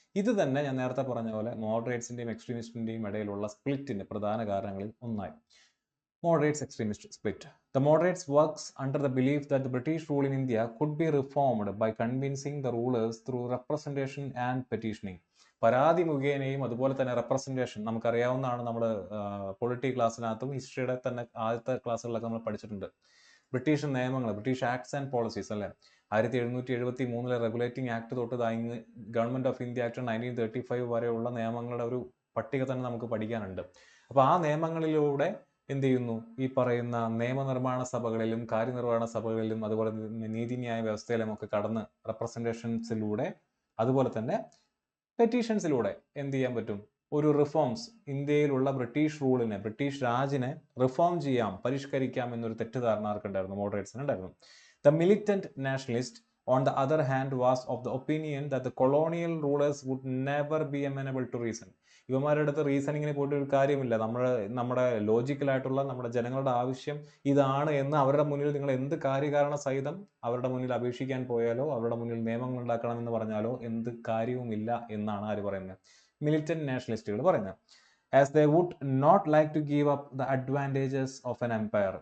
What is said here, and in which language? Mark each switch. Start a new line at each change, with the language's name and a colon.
Malayalam: ഇത് തന്നെ ഞാൻ നേരത്തെ പറഞ്ഞ പോലെ മോഡറേറ്റ്സിന്റെയും എക്സ്ട്രീമിസ്റ്റിന്റെയും ഇടയിലുള്ള സ്പ്ലിറ്റിന്റെ പ്രധാന കാരണങ്ങളിൽ ഒന്നായി.
English: Moderates extremist split. The moderates works under the belief that the British rule in India could be reformed by convincing the rulers through representation and petitioning.
Malayalam: പരാതി മുഖേനയും അതുപോലെ തന്നെ റെപ്രസെന്റേഷൻ, നമുക്കറിയാവുന്നതാണ്, നമ്മൾ പൊളിറ്റി ക്ലാസ്സിനകത്തും ഹിസ്റ്ററിയുടെ തന്നെ ആദ്യത്തെ ക്ലാസ്സുകളിലൊക്കെ നമ്മൾ പഠിച്ചിട്ടുണ്ട്. ബ്രിട്ടീഷ് നിയമങ്ങൾ, ബ്രിട്ടീഷ് ആക്ട്സ് ആൻഡ് പോളിസീസ് അല്ലേ, 1773 റെഗുലേറ്റിംഗ് ആക്ട് തൊട്ട് ഗവൺമെന്റ് ഓഫ് ഇന്ത്യ ആക്ട് 1935 വരെയുള്ള നിയമങ്ങളുടെ ഒരു പട്ടിക തന്നെ നമുക്ക് പഠിക്കാനുണ്ട്. അപ്പോൾ ആ നിയമങ്ങളിലൂടെ എന്ത് ചെയ്യുന്നു? ഈ പറയുന്ന നിയമനിർമ്മാണ സഭകളിലും കാര്യനിർവഹണ സഭകളിലും അതുപോലെ നീതിന്യായ വ്യവസ്ഥയിലും ഒക്കെ കടന്ന് റെപ്രസെന്റേഷൻസിലൂടെ അതുപോലെ തന്നെ പെറ്റീഷൻസിലൂടെ എന്ത് ചെയ്യാൻ പറ്റും? ഒരു റിഫോംസ്, ഇന്ത്യയിലുള്ള ബ്രിട്ടീഷ് റൂളിനെ, ബ്രിട്ടീഷ് രാജിനെ റിഫോം ചെയ്യാം, പരിഷ്കരിക്കാം എന്നൊരു തെറ്റിദ്ധാരണ ആർക്കുണ്ടായിരുന്നു? മോഡറേറ്റ്സിന് ഉണ്ടായിരുന്നു.
English: The militant nationalist on the other hand was of the opinion that the colonial rulers would never be amenable to reason.
Malayalam: ഇവന്മാരുടെ അടുത്ത് റീസണിങ്ങിന് പോയിട്ട് ഒരു കാര്യമില്ല. നമ്മുടെ ലോജിക്കലായിട്ടുള്ള നമ്മുടെ ജനങ്ങളുടെ ആവശ്യം ഇതാണ് എന്ന് അവരുടെ മുന്നിൽ നിങ്ങൾ എന്ത് കാര്യകാരണ സഹിതം അവരുടെ മുന്നിൽ അപേക്ഷിക്കാൻ പോയാലോ അവരുടെ മുന്നിൽ നിയമങ്ങൾ ഉണ്ടാക്കണം എന്ന് പറഞ്ഞാലോ എന്ത് കാര്യവുമില്ല എന്നാണ് ആര് പറയുന്നത്? മിലിറ്റന്റ് നാഷണലിസ്റ്റുകൾ പറയുന്നത്.
English: As they would not like to give up the advantages of an empire.